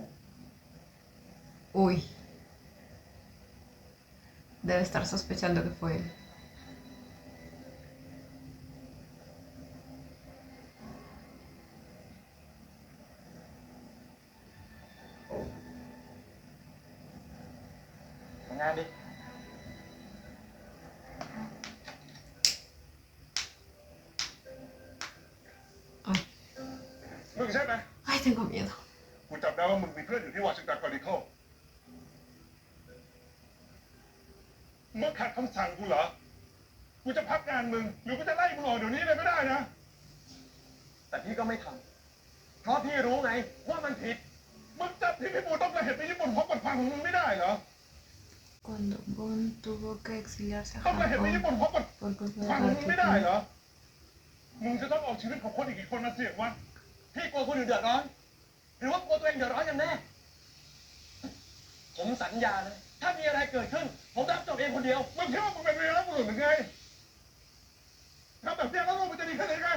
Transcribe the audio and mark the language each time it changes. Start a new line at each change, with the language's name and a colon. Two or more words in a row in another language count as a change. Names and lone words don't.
Spanish: Uy. Debe estar sospechando que fue él.
Thai: ทำงานดิ
Spanish: Ay,
Thai: มึงใช่ไหม
Spanish: ay, tengo miedo.
Thai: กูจำได้ว่ามึงมีเพื่อนอยู่ที่วอชิงตันครอนิเคิลมึงขัดคำสั่งกูเหรอ กูจะพักงานมึง หรือกูจะไล่มึงออกเดี๋ยวนี้เลยก็ได้นะ แต่พี่ก็ไม่ทำเพราะพี่รู้ไงว่ามันผิด มึงจับที่พี่ปูต้องกระเห็นไปญี่ปุ่นเพราะกฎฟังของมึงไม่ได้เหรอ
Spanish: Cuando Bon tuvo que exiliarse a
Thai: ต้องกระเห็นไป
Spanish: Japón
Thai: ญี่ปุ่นเพราะกฎ
Spanish: por culpa
Thai: ฟัง
Spanish: de
Thai: ของมึงไม่ได้เหร
Spanish: la
Thai: อ มึงจะต้องเอาชีวิตของคนอีกกี่คนมาเสี่ยงวะ พี่กลัวคนอื่นเดือดร้อน หรือว่ากลัวตัวเองเดือดร้อนกันแน่ ผมสัญญาเลย ถ้ามีอะไรเกิดขึ้น ผมรับจบเองคนเดียว มึงคิดว่ามึงเป็นวีรบุรุษหรือไงทำแบบนี้แล้วโลกมันจะดีขึ้นได้ไง